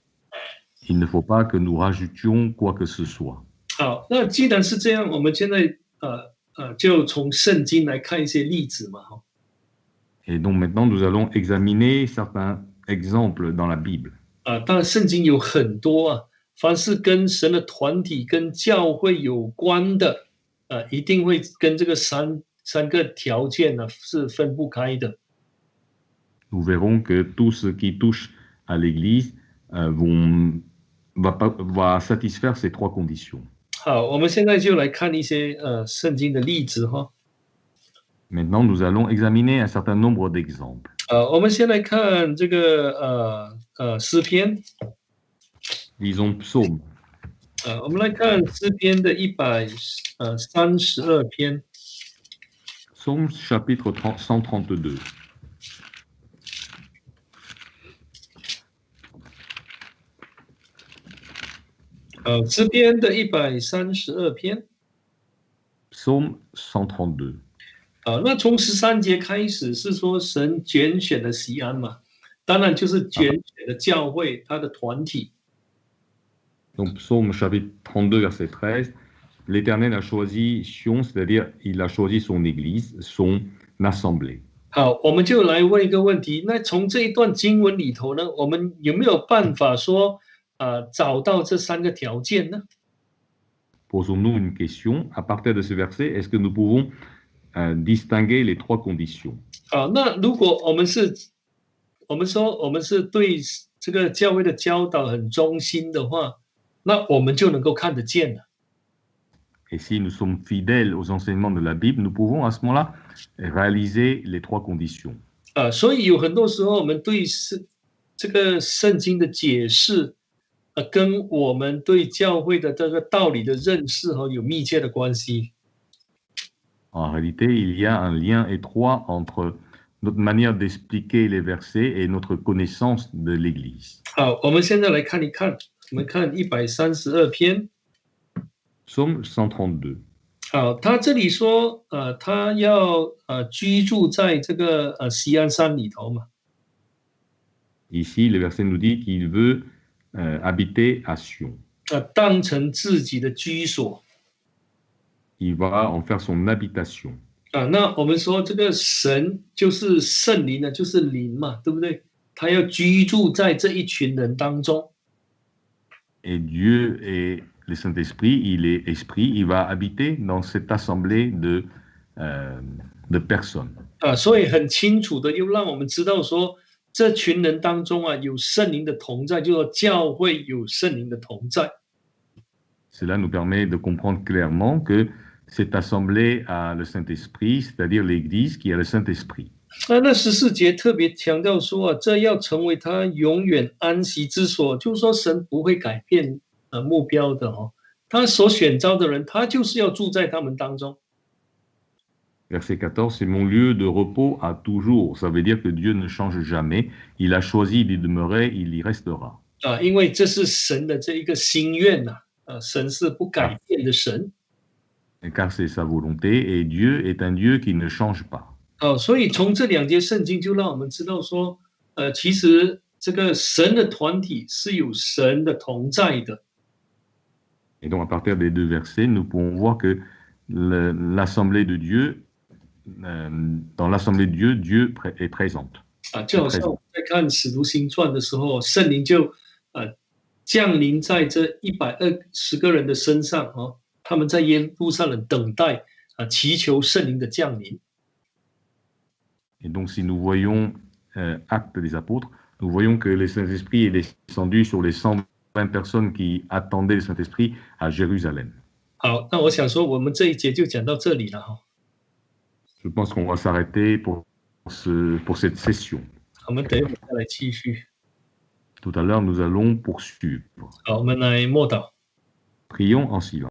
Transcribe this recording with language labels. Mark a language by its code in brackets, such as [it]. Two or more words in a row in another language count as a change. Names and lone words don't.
[fr] Il ne faut pas que nous rajoutions quoi que ce soit. [zh] 好，那既然是这样，我们现在就从圣经来看一些例子嘛哈。 [fr] Et donc maintenant, nous allons examiner certains exemples dans la Bible. [zh] 当然圣经有很多啊，凡是跟神的团体、跟教会有关的，一定会跟这个三个条件呢是分不开的。 [fr] Nous verrons que tout ce qui touche à l'Église va satisfaire ces trois conditions. [zh] 好，我们现在就来看一些圣经的例子哈。 [fr] Maintenant, nous allons examiner un certain nombre d'exemples. [zh] 我们先来看这个诗篇。 [fr] Lisons Psaume. [zh] 我们来看诗篇的132篇。 [fr] Psaume chapitre 132. [zh] 诗篇的132篇。 [fr] Psaume 132. [zh] 那从13节开始是说神拣选的锡安嘛，当然就是拣选的教会，他的团体。 [fr] Donc Psaume chapitre 32 verset 13, l'Éternel a choisi Sion, c'est-à-dire il a choisi son Église, son assemblée. [zh] 好，我们就来问一个问题，那从这一段经文里头呢，我们有没有办法说找到这3个条件呢？ [fr] Posons-nous une question. À partir de ce verset, est-ce que nous pouvons distinguer les trois conditions? [zh] 好，那如果我们说我们是对这个教会的教导很忠心的话，那我们就能够看得见了。 [fr] Et si nous sommes fidèles aux enseignements de la Bible, nous pouvons à ce moment-là réaliser les trois conditions. [zh] 所以有很多时候我们对这个圣经的解释，跟我们对教会的这个道理的认识有密切的关系。 [fr] En réalité, il y a un lien étroit entre notre manière d'expliquer les versets et notre connaissance de l'Église. [zh] 好，我们现在来看一看，我们看132篇。 [fr] Psaume 132. [zh] 好，他这里说，他要居住在这个锡安山里头嘛。 [fr] Ici, le verset nous dit qu'il veut habiter à Sion. [zh] 当成自己的居所。 [fr] Il va en faire son habitation. [zh] 那我们说这个神就是圣灵呢，就是灵嘛，对不对？他要居住在这一群人当中。 [fr] Et Dieu est le Saint-Esprit, il est esprit, il va habiter dans cette assemblée de personnes. [zh] 所以很清楚的又让我们知道说，这群人当中有圣灵的同在，就说教会有圣灵的同在。 [fr] Cela nous permet de comprendre clairement que cette assemblée a le Saint-Esprit, c'est-à-dire l'Église qui a le Saint-Esprit. [zh] 那14节特别强调说这要成为他永远安息之所，就是说神不会改变目标的他所选召的人，他就是要住在他们当中。 [fr] Verset 14, c'est mon lieu de repos à toujours. Ça veut dire que Dieu ne change jamais. Il a choisi d'y demeurer, il y restera. [zh] 因为这是神的这一个心愿神是不改变的神。 [fr] Car c'est sa volonté et Dieu est un Dieu qui ne change pas. [zh] 所以从这2节圣经就让我们知道说，其实这个神的团体是有神的同在的。 [fr] Et donc à partir des 2 versets, nous pouvons voir que l'assemblée de Dieu, dans l'assemblée de Dieu, Dieu est présente. [zh] 就好像我们在看使徒行传的时候，圣灵就降临在这120个人的身上他们在耶路撒冷等待祈求圣灵的降临。 [fr] Et donc, si nous voyons Actes des Apôtres, nous voyons que le Saint-Esprit est descendu sur les 120 personnes qui attendaient le Saint-Esprit à Jérusalem. [zh] 好，那我想说，我们这一节就讲到这里了 [fr] Je pense qu'on va s'arrêter pour cette session. [zh] 我们等一会再来继续。 [fr] Tout à l'heure, nous allons poursuivre. [zh] 好，我们来默祷。 [fr] Prions en silence.